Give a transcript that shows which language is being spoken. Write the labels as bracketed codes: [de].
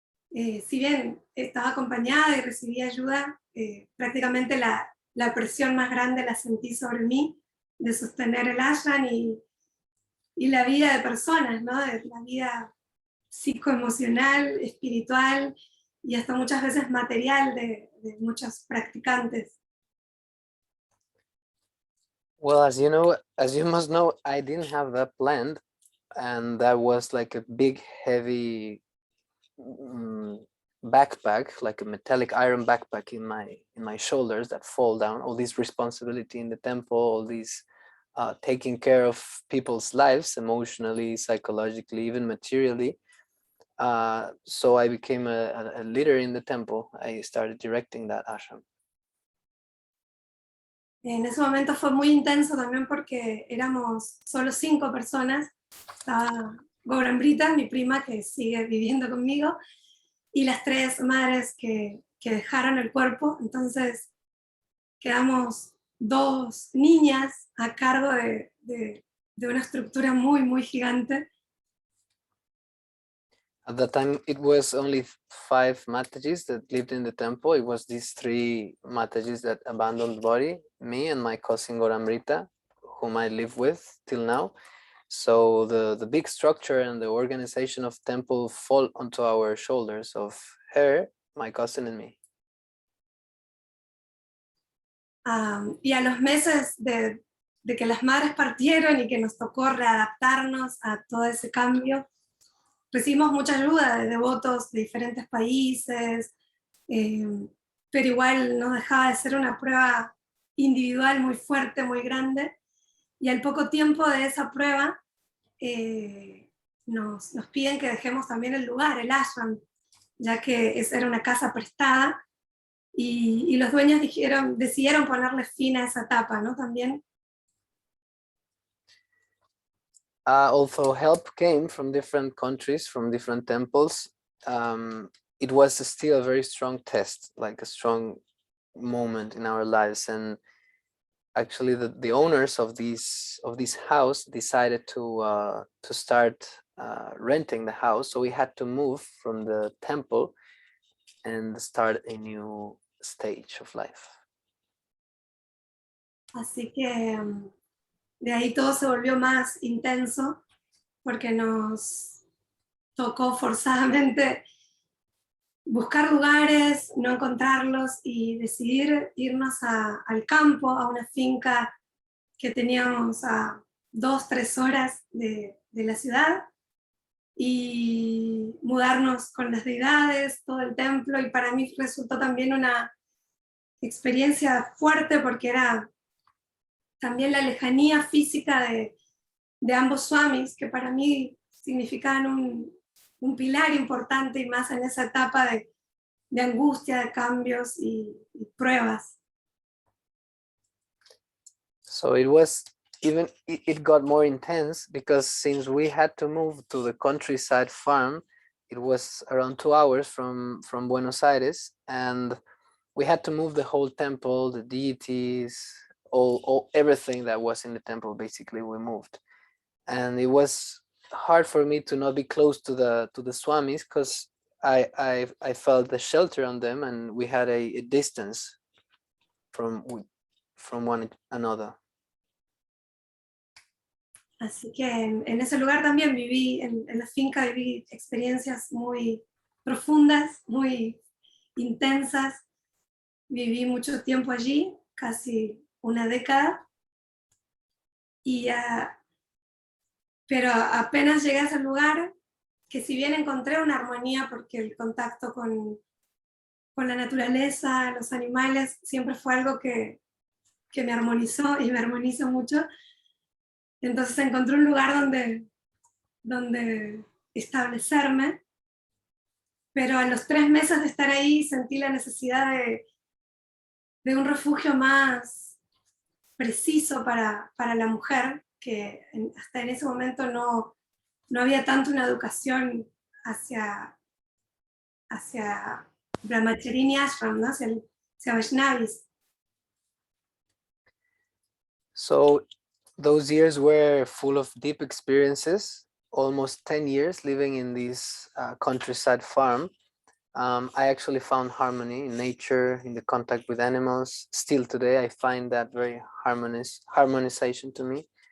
[es] Si bien estaba acompañada y recibí ayuda, prácticamente la presión más grande la sentí sobre mí, de sostener el ashram y la vida de personas, ¿no? De la vida psicoemocional, espiritual y hasta muchas veces material de muchos practicantes. [en] Well, as you must know, I didn't have that planned, and that was like a big, heavy backpack, like a metallic iron backpack in my shoulders that fall down. All this responsibility in the temple, all these taking care of people's lives, emotionally, psychologically, even materially. So I became a leader in the temple. I started directing that ashram. [es] En ese momento fue muy intenso también porque éramos solo 5 personas. Estaba Gauramrita, mi prima, que sigue viviendo conmigo, y las 3 madres que dejaron el cuerpo. Entonces quedamos 2 niñas a cargo de una estructura muy, muy gigante. [en] At that time, it was only 5 Matajis that lived in the temple. It was these 3 Matajis that abandoned the body, me and my cousin Gauramrita, whom I live with till now. So the big structure and the organization of temple fall onto our shoulders of her, my cousin, and me. [es] Y a los meses de que las madres partieron y que nos tocó readaptarnos a todo ese cambio, recibimos mucha ayuda de devotos de diferentes países, pero igual no dejaba de ser una prueba individual muy fuerte, muy grande, y al poco tiempo de esa prueba nos piden que dejemos también el lugar, el ashram, ya que era una casa prestada, y los dueños decidieron ponerle fin a esa etapa, ¿no? También. [en] Although help came from different countries, from different temples, it was still a very strong test, like a strong moment in our lives. And actually the owners of this house decided to start renting the house, so we had to move from the temple and start a new stage of life. [es] Así que de ahí todo se volvió más intenso porque nos tocó forzadamente buscar lugares, no encontrarlos y decidir irnos al campo, a una finca que teníamos a 2-3 horas de la ciudad, y mudarnos con las deidades, todo el templo, y para mí resultó también una experiencia fuerte porque era también la lejanía física de ambos swamis, que para mí significaban un pilar importante, y más en esa etapa de angustia, de cambios y pruebas. [en] So it was it got more intense because since we had to move to the countryside farm, it was around 2 hours from Buenos Aires, and we had to move the whole temple, the deities, all everything that was in the temple. Basically, we moved, and it was hard for me to not be close to the swamis because I felt the shelter on them, and we had a distance from one another. [es] Así que en ese lugar también viví, en la finca viví experiencias muy profundas, muy intensas. Viví mucho tiempo allí, casi una década, y pero apenas llegué a ese lugar, que si bien encontré una armonía porque el contacto con la naturaleza, los animales, siempre fue algo que me armonizó y me armoniza mucho. Entonces encontré un lugar donde establecerme, pero a los 3 meses de estar ahí sentí la necesidad de un refugio más preciso para la mujer, que hasta en ese momento no había tanto una educación hacia Brahmacharini Ashram, ¿no? hacia Vaishnavis. [en] So those years were full of deep experiences, almost 10 years living in this countryside farm. I actually found harmony in nature, in the contact with animals. Still today, I find that very harmonization to me.